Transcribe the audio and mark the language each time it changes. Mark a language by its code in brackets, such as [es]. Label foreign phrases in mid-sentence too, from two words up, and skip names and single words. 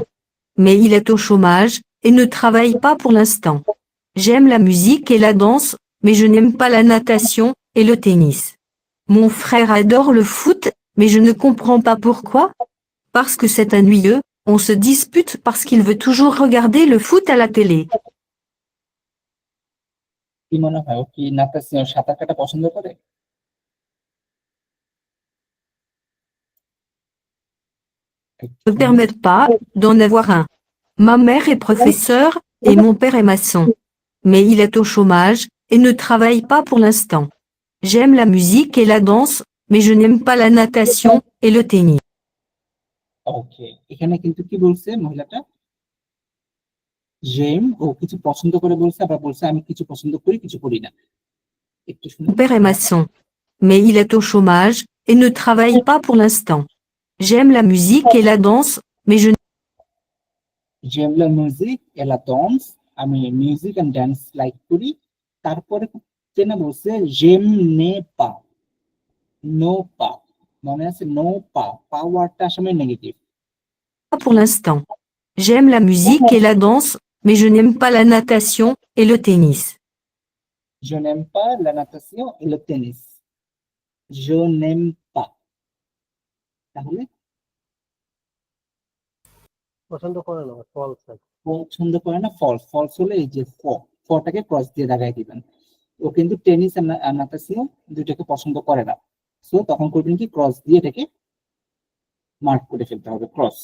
[fr] Mais il est au chômage, et ne travaille pas pour l'instant. J'aime la musique et la danse, mais je n'aime pas la natation et le tennis. Mon frère adore le foot, mais je ne comprends pas pourquoi. Parce que c'est ennuyeux, on se dispute parce qu'il veut toujours regarder le foot à la télé. [bn] কি মনে হয়, ও কি নাতাসিয়ন সাঁতার কাটা পছন্দ করে? [fr] Ne me permettent pas d'en avoir un. Ma mère est professeure, et mon père est maçon. Mais il est au chômage, et ne travaille pas pour l'instant. J'aime la musique et la danse, mais je n'aime pas la natation et le tennis. [bn] ওকে, এখানে কিন্তু কি বলছে মহিলাটা? জেম ও কিছু পছন্দ করে বলছে, আবার বলছে আমি কিছু পছন্দ করি কিছু করি না। একটু শুনুন। [fr] Mon père est maçon, mais il est au chômage et ne travaille pas pour l'instant. J'aime la musique et la danse, mais je j'aime la musique et la danse, [bn] আমি [en] music and dance [bn] লাইক করি। তারপরে তেনা বলছে [fr] j'aime ne pas, no pas, [bn] মনে আছে নো পা, পা ওয়ার্ডটা আসলে নেগেটিভ। [fr] pas pour l'instant. J'aime la musique et la danse, mais je n'aime pas la natation et le tennis. Je n'aime pas la natation et le tennis. Je n'aime pas, [bn] তাহলে পছন্দ করে না, ফলস। পছন্দ করে না ফলস, ফলস হলে এই যে ফটাকে ক্রস দিয়ে দাগাই দিবেন। ও কিন্তু টেনিস আর নাতাসিও দুইটাকে পছন্দ করে না, সো তখন করবেন কি ক্রস দিয়ে এটাকে মার্ক করে ফেলতে হবে, ক্রস।